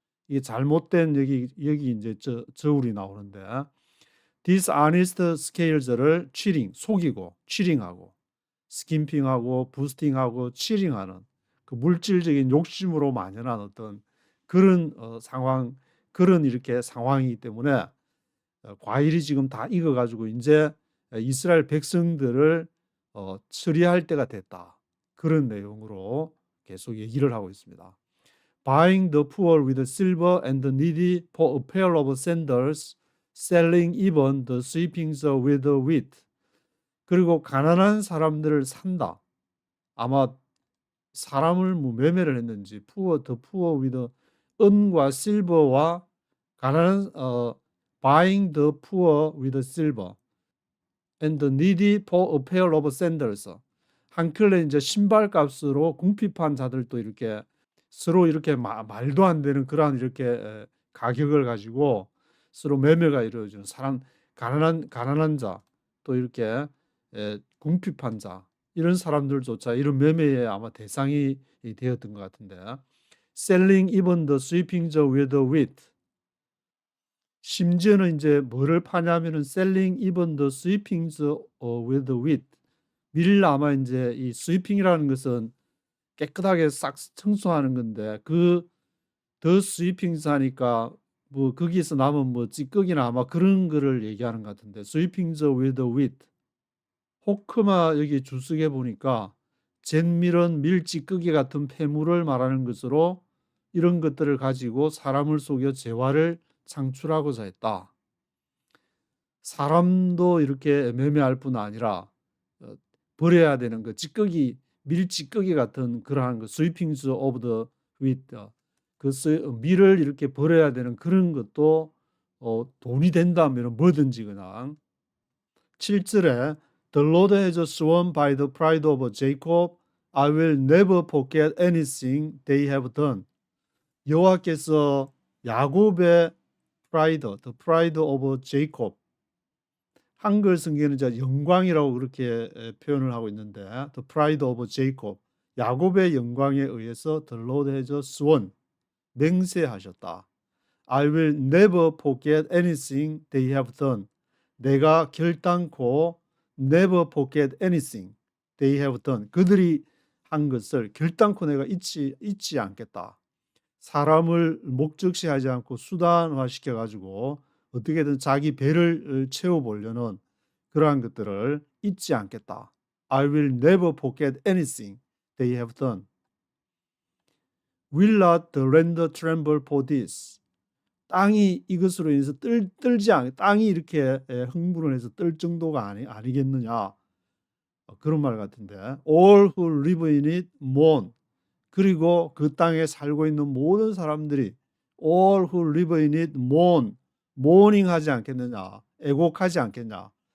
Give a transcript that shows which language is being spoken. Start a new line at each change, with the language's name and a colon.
Korean: 이게 잘못된 여기 이제 저울이 나오는데
English: dishonest scales
Korean: 를 속이고 cheating하고 스킴핑하고 부스팅하고 치링하는 그 물질적인 욕심으로 만연한 어떤 그런 상황, 그런 이렇게 상황이기 때문에 과일이 지금 다 익어가지고 이제 이스라엘 백성들을 처리할 때가 됐다. 그런 내용으로 계속 얘기를 하고 있습니다.
English: Buying the poor with silver and the needy for a pair of sandals, selling even the sweepings with wheat.
Korean: 그리고 가난한 사람들을 산다. 아마 사람을 뭐 매매를 했는지
English: the poor with 은과 silver와 가난한 buying the poor with silver and the needy for a pair of sandals.
Korean: 한 켤레 이제 신발 값으로 궁핍한 자들도 이렇게 서로 이렇게 말도 안 되는 그러한 이렇게 가격을 가지고 서로 매매가 이루어지는 사람, 가난한 자, 또 이렇게 궁핍한 자, 이런 사람들조차 이런 매매에 아마 대상이 되었던 것 같은데,
English: selling even the sweepings with wheat.
Korean: 심지어는 이제 뭐를 파냐면은
English: selling even the sweepings with wheat.
Korean: 밀 아마 이제 이 sweeping이라는 것은 깨끗하게 싹 청소하는 건데 그 더 sweepings 하니까 뭐 거기에서 남은 뭐 찌꺼기나 아마 그런 거를 얘기하는 것 같은데
English: sweepings with wheat.
Korean: 호크마 여기 주석에 보니까 잿밀은 밀 찌꺼기 같은 폐물을 말하는 것으로 이런 것들을 가지고 사람을 속여 재화를 창출하고자 했다. 사람도 이렇게 매매할 뿐 아니라 버려야 되는 그 찌꺼기, 밀 찌꺼기 같은 그러한 그
English: sweepings of the wheat,
Korean: 그 밀을 이렇게 버려야 되는 그런 것도 돈이 된다면 뭐든지 그냥.
English: 7절에 The Lord has sworn by the pride of Jacob, I will never forget anything they have done.
Korean: 여호와께서 야곱의
English: pride, the pride of Jacob.
Korean: 한글 성경에는 이제 영광이라고 그렇게 표현을 하고 있는데
English: the pride of Jacob,
Korean: 야곱의 영광에 의해서
English: the Lord has sworn,
Korean: 맹세하셨다.
English: I will never forget anything they have done.
Korean: 내가 결단코
English: never forget anything they have done.
Korean: 그들이 한 것을 결단코 내가 잊지 않겠다. 사람을 목적시하지 않고 수단화시켜가지고 어떻게든 자기 배를 채워보려는 그러한 것들을 잊지 않겠다.
English: I will never forget anything they have done. Will not the land tremble for this?
Korean: 땅이 이것으로 인해서 떨지 않게, 땅이 이렇게 흥분을 해서 떨 정도가 아니겠느냐. 그런 말 같은데.
English: All who live in it mourn.
Korean: 그리고 그 땅에 살고 있는 모든 사람들이
English: all who live in it mourn,
Korean: mourning 하지 않겠느냐, 애곡하지 않겠냐.